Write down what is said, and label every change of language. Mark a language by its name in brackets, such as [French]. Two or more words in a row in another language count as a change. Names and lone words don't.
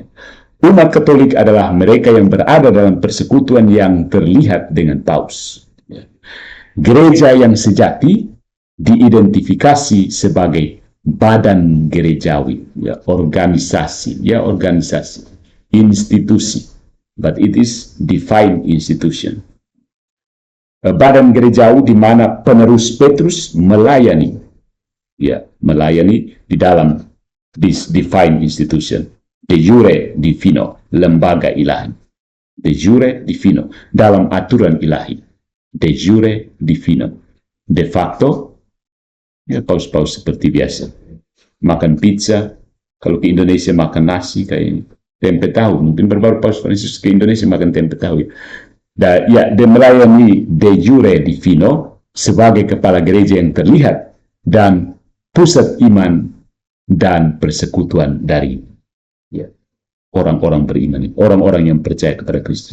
[Indonesian] Umat Katolik adalah mereka yang berada dalam persekutuan yang terlihat dengan Paus. Gereja yang sejati diidentifikasi sebagai badan gerejawi, ya, organisasi, institusi, [English] but it is defined institution. [Indonesian] Badan gerejawi di mana penerus Petrus melayani di dalam [English] this defined institution. [Latin] De jure divino, [Indonesian] lembaga ilahi. [Latin] De jure divino, [Indonesian] dalam aturan ilahi. [Latin] De jure divino. De facto, [Indonesian] ya paus-paus seperti biasa. Makan pizza, kalau ke Indonesia makan nasi kayak tempe tahu. Mungkin baru Paus Franciscus ke Indonesia makan tempe tahu. Ya, dia melayani [Latin] de jure divino [Indonesian] sebagai kepala gereja yang terlihat dan pusat iman dan persekutuan dari orang-orang beriman, orang-orang yang percaya kepada Kristus.